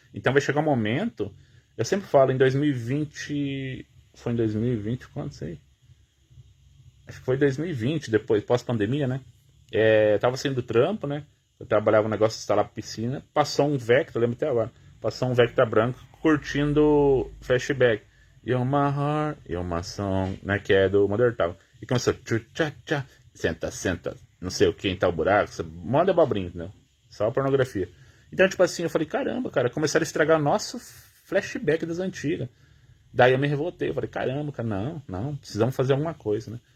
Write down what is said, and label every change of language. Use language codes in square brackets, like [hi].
[pt] Então vai chegar um momento. Eu sempre falo, em 2020. Foi em 2020, quanto sei? Acho que foi 2020, depois, pós-pandemia, né? Tava saindo do trampo, né? Eu trabalhava um negócio de instalar piscina. Passou um Vectra, lembro até agora. Passou um Vectra branco curtindo Flashback. [en] You're my heart, you're my song, [pt] né? Que é do Mother Town. E começou, tchá, tchá, senta, senta, não sei o que, em tal buraco. Manda abobrinha, né? Só pornografia. Então, tipo assim, eu falei, caramba, cara, começaram a estragar nosso flashback das antigas. Daí eu me revoltei, eu falei, caramba, cara, não, precisamos fazer alguma coisa, né?